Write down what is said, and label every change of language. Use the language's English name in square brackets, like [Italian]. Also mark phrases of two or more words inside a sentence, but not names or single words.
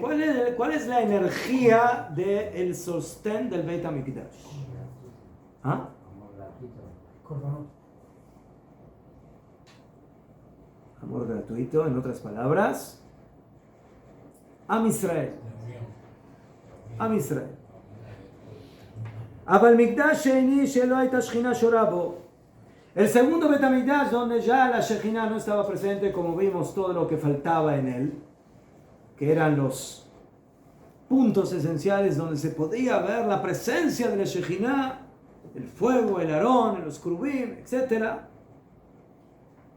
[Spanish] ¿Cuál es la energía del sostén del Bet HaMikdash? ¿Ah? Amor gratuito, en otras palabras, [Hebrew] עם ישראל. עם ישראל. אבל מקדש שני שלא היתה שכינה שורה בו. [Spanish] El segundo Bet HaMikdash, donde ya la Shejinah no estaba presente, como vimos todo lo que faltaba en él, que eran los puntos esenciales donde se podía ver la presencia de la Shejinah, el fuego, el Aarón, los Krubim, etc.